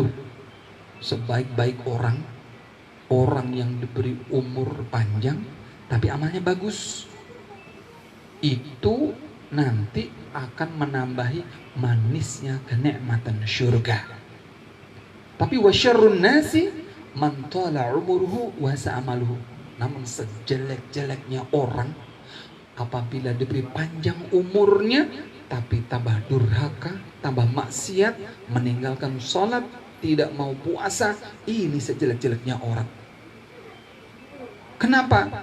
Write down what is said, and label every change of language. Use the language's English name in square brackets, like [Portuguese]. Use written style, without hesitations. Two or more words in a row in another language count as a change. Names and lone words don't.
[Indonesian] Sebaik-baik orang, orang yang diberi umur panjang tapi amalnya bagus, itu nanti akan menambahi manisnya kenikmatan syurga. [Arabic] Tapi وشر الناس من طال عمره وساء عمله. [Indonesian] Namun sejelek-jeleknya orang apabila diberi panjang umurnya tapi tambah durhaka, tambah maksiat, meninggalkan sholat, tidak mau puasa, ini sejelek-jeleknya orang. Kenapa?